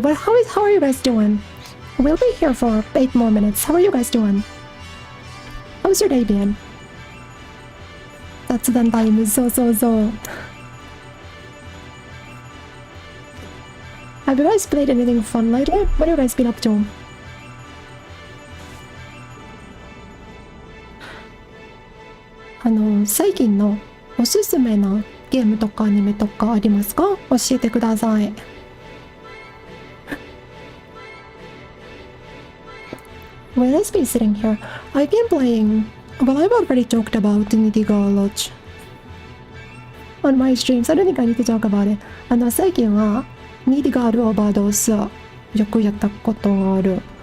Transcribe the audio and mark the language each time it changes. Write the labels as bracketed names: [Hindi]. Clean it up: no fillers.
[English] But how are you guys doing? We'll be here for 8 more minutes. How are you guys doing? How's your day been? [Japanese] 雑談タイム、そうそうそう。 [English] Have you guys played anything fun lately? What have you guys been up to? [Japanese] 最近のおすすめなゲームとかアニメとかありますか？教えてください。 [English] Well, let's be sitting here. I've been playing. Well, I've already talked about Nidhigard on my streams. I don't think I need to talk about it. [Japanese] 最近はNidhigardオーバードースをよくやったことがある。